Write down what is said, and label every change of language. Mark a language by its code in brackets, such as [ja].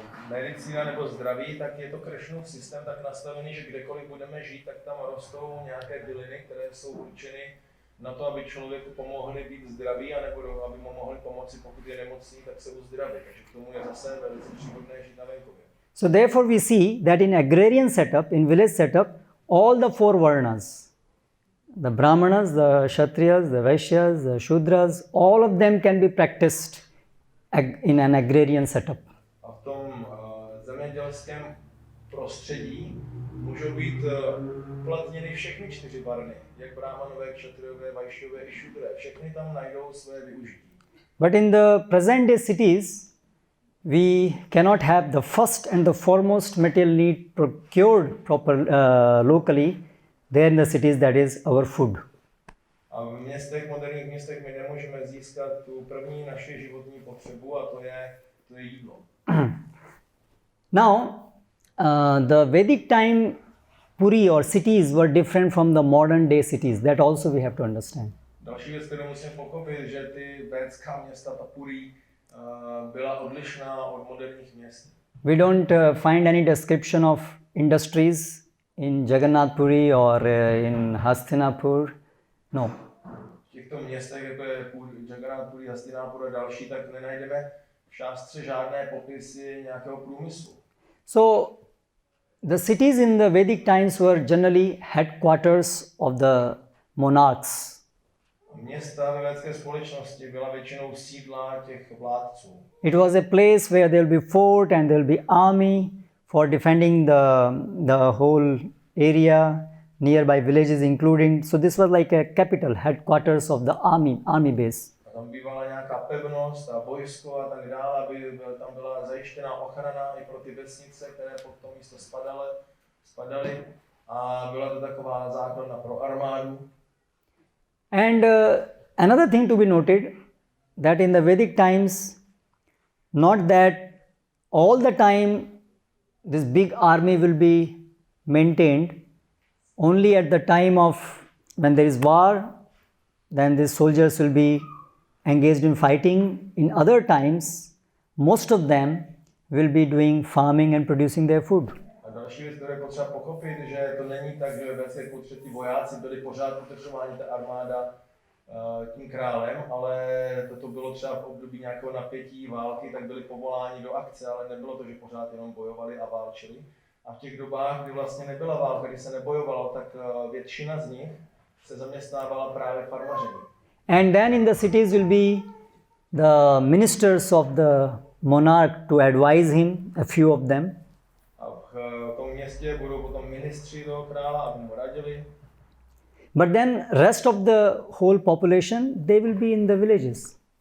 [cs] Medicína nebo zdraví, tak je to Krishnův systém tak nastavený, že kdekoliv budeme žít, tak tam rostou nějaké byliny, které jsou určeny na to, aby člověku pomohli být zdravý, anebo aby mu mohli pomoci, pokud je nemocný, tak se uzdraví. Takže k tomu je zase velice příhodné žít na venkově. [en] So therefore we see that in agrarian setup, in village setup, all the four varnas, the brahmanas, the kshatriyas, the vaishyas, the shudras, all of them can be practiced in an agrarian setup. [cs] A v tom zemědělském prostředí můžou být uplatněny všechny čtyři varny, jak brahmanové, kshatriyové, vaishyové i šudré. Všechny tam najdou své využití. [en] But in the present day cities, we cannot have the first and the foremost material need procured locally there in the cities, that is our food. [cs] A v městech, moderních městech, my nemůžeme získat tu první naši životní potřebu, a to je jídlo. [en] Now, the Vedic time Puri or cities were different from the modern day cities. That also we have to understand. [cs] Další věc, kterou musím pochopit, že ty védská města, ta Puri, byla odlišná od moderních měst. [en] We don't find any description of industries in Jagannath Puri or in Hastinapur. [cs] No. V těchto městech, jako je Jagannath Puri, Hastinapur a další, tak nenajdeme v šástře žádné popisy nějakého průmyslu. [en] So, the cities in the Vedic times were generally headquarters of the monarchs. [cs] Města ve védské společnosti byla většinou sídla těch vládců. [en] It was a place where there will be fort and there will be army for defending the whole area, nearby villages including. So this was like a capital, headquarters of the army base. [cs] A tam bývala nějaká pevnost a vojsko a tak dále, aby tam byla zajištěná ochrana i pro ty vesnice, které pod to místo spadaly. A byla to taková základna pro armádu. [en] And another thing to be noted, that in the Vedic times, not that all the time this big army will be maintained. Only at the time of when there is war, then these soldiers will be engaged in fighting. In other times, most of them will be doing farming and producing their food. [cs] A další věc, kterou je potřeba pochopit, že to není tak, že ve védské kultuře ti vojáci byli pořád potřebováni, ta armáda tím králem, ale toto bylo třeba v období nějakého napětí války, tak byli povoláni do akce, ale nebylo to, že pořád jenom bojovali a válčili. A v těch dobách, kdy vlastně nebyla válka, kdy se nebojovalo, tak většina z nich se zaměstnávala právě farmaření. [en] And then in the cities will be the ministers of the monarch to advise him, a few of them. [cs] A v tom městě budou potom ministři toho krála, aby mu radili. [en] But then rest of the whole population, they will be in the villages.